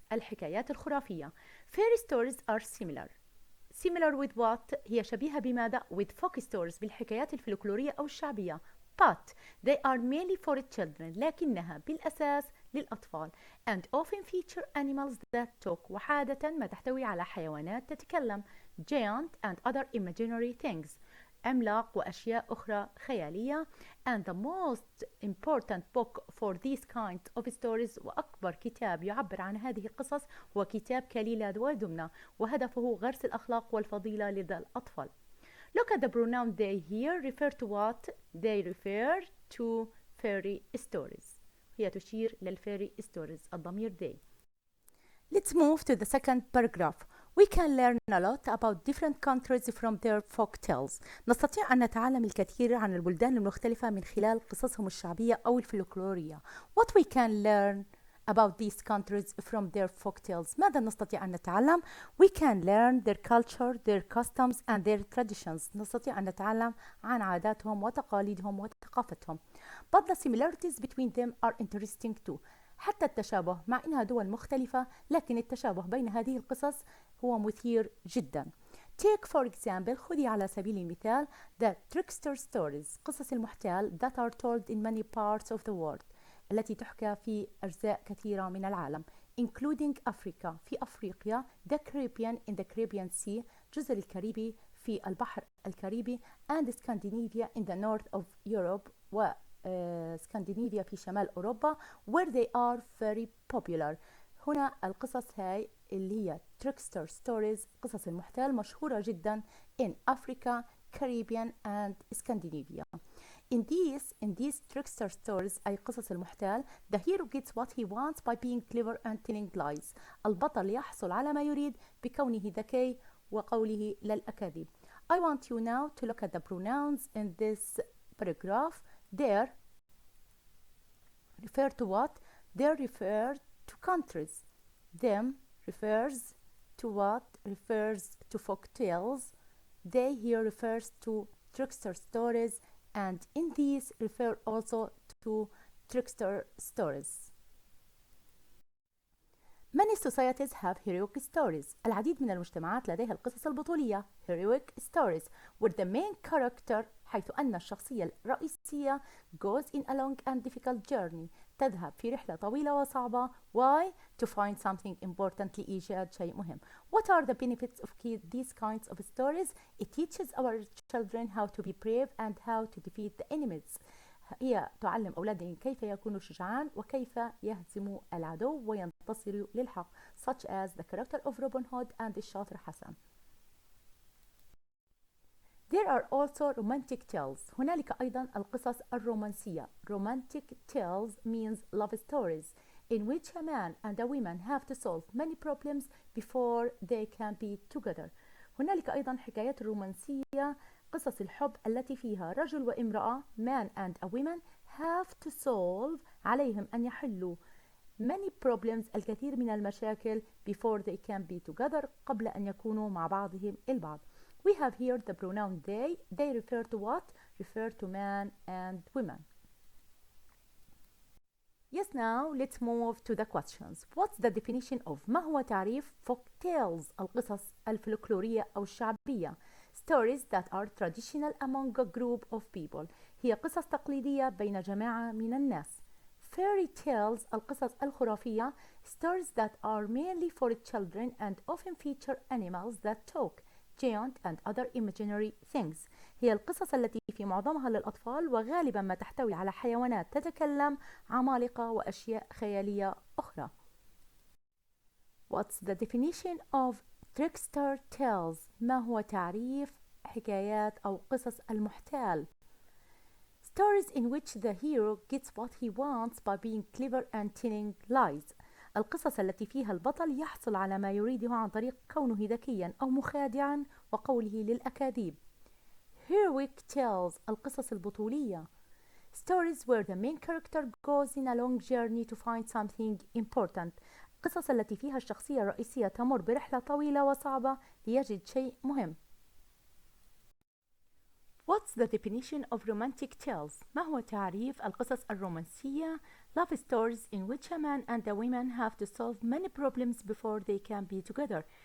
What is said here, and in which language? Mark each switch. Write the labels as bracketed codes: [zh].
[ar] الحكايات الخرافية. [en] Fairy stories are similar. Similar with what? [ar] هي شبيهة بماذا؟ [en] With folk stories [ar] بالحكايات الفلكلورية أو الشعبية. [en] But they are mainly for children. [ar] لكنها بالأساس للأطفال. [en] And often feature animals that talk. [ar] وعادة ما تحتوي على حيوانات تتكلم. [en] Giant and other imaginary things. [ar] عملاق وأشياء أخرى خيالية. [en] And the most important book for these kind of stories [ar] وأكبر كتاب يعبر عن هذه القصص هو كتاب كليلة ودمنة وهدفه غرس الأخلاق والفضيلة لدى الأطفال. [en] Look at the pronoun they here refer to what? They refer to fairy stories. [ar] هي تشير للفairy stories الضمير they. [en] Let's move to the second paragraph. We can learn a lot about different countries from their folk tales. [ar] نستطيع أن نتعلم الكثير عن البلدان المختلفة من خلال قصصهم الشعبية أو الفلكلورية. [en] What we can learn about these countries from their folk tales. [ar] ماذا نستطيع أن نتعلم؟ [en] We can learn their culture, their customs and their traditions. [ar] نستطيع أن نتعلم عن عاداتهم وتقاليدهم وثقافتهم. [en] But the similarities between them are interesting too. [ar] حتى التشابه مع إنها دول مختلفة لكن التشابه بين هذه القصص هو مثير جدا. [en] Take for example. [ar] خذي على سبيل المثال [en] the trickster stories [ar] قصص المحتال [en] that are told in many parts of the world [ar] التي تحكى في أجزاء كثيرة من العالم [en] including Africa [ar] في أفريقيا, [en] the Caribbean in the Caribbean Sea [ar] جزر الكاريبي في البحر الكاريبي, [en] and Scandinavia in the north of Europe [ar] اسكندنافيا في شمال أوروبا [en] where they are very popular. [ar] هنا القصص هاي اللي هي trickster stories قصص المحتال مشهورة جدا [en] in Africa, Caribbean and Scandinavia. In these trickster stories [ar] أي قصص المحتال [en] the hero gets what he wants by being clever and telling lies. [ar] البطل يحصل على ما يريد بكونه ذكي وقوله للأكاذيب. [en] I want you now to look at the pronouns in this paragraph. There refer to what? They refer to countries. Them refers to what? Refers to folk tales. They here refers to trickster stories, and in these refer also to trickster stories. Many societies have heroic stories. [ar] العديد من المجتمعات لديها القصص البطولية [en] heroic stories where the main character [ar] حيث أن الشخصية الرئيسية [en] goes in a long and difficult journey [ar] تذهب في رحلة طويلة وصعبة. [en] Why? To find something important [ar] لإيجاد شيء مهم. [en] What are the benefits of these kinds of stories? It teaches our children how to be brave and how to defeat the enemies. [ar] هي تعلم أولادهم كيف يكونوا شجعان وكيف يهزموا العدو وينتصروا للحق [en] such as the character of Robin Hood and [ar] الشاطر حسن. [en] There are also romantic tales. [ar] هنالك أيضا القصص الرومانسية. [en] Romantic tales means love stories in which a man and a woman have to solve many problems before they can be together. [ar] هنالك أيضا حكايات رومانسية قصص الحب التي فيها رجل وامرأة [en] man and a woman have to solve [ar] عليهم أن يحلوا [en] many problems [ar] الكثير من المشاكل [en] before they can be together [ar] قبل أن يكونوا مع بعضهم البعض. [en] We have here the pronoun they. They refer to what? Refer to man and women. Yes, now let's move to the questions. What's the definition of [ar] ما هو تعريف [en] folk tales [ar] القصص الفلكلورية أو الشعبية [en] stories that are traditional among a group of people [ar] هي قصص تقليدية بين جماعة من الناس. [en] Fairy tales [ar] القصص الخرافية [en] stories that are mainly for children and often feature animals that talk, giant and other imaginary things [ar] هي القصص التي في معظمها للأطفال وغالبا ما تحتوي على حيوانات تتكلم عمالقة وأشياء خيالية أخرى. [en] What's the definition of trickster tales؟ [ar] ما هو تعريف حكايات أو قصص المحتال؟ [en] Stories in which the hero gets what he wants by being clever and telling lies. [ar] القصص التي فيها البطل يحصل على ما يريده عن طريق كونه ذكيا أو مخادعا وقوله للأكاذيب. [en] Heroic tales [ar] القصص البطولية [en] stories where the main character goes in a long journey to find something important. [ar] القصص التي فيها الشخصية الرئيسية تمر برحلة طويلة وصعبة ليجد شيء مهم. [en] What's the definition of romantic tales؟ [ar] ما هو تعريف القصص الرومانسية؟ [en] Love stories in which a man and a woman have to solve many problems before they can be together.